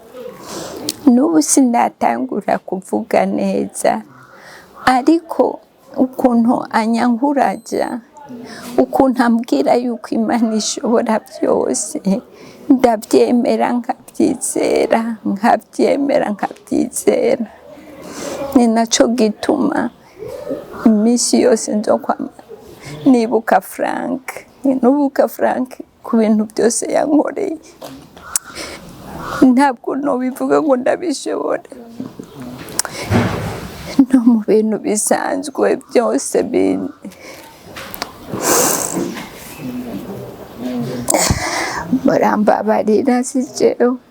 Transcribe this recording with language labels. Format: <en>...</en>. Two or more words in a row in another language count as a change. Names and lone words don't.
<rn>N'ubu sindatangura kuvuga neza, ariko ukuntu anyankuraja, ukuntu ambwira yuko Imana ishobora byose, ndabyemera nkabyizera. Ni naco gituma iminsi yose nzokwama nibuka Frank ku bintu byose yankoreye. Ntabwo nobivuga ngo ndabishobora, no mu bintu bisanzwe byose barambabarira si jewe.</rn>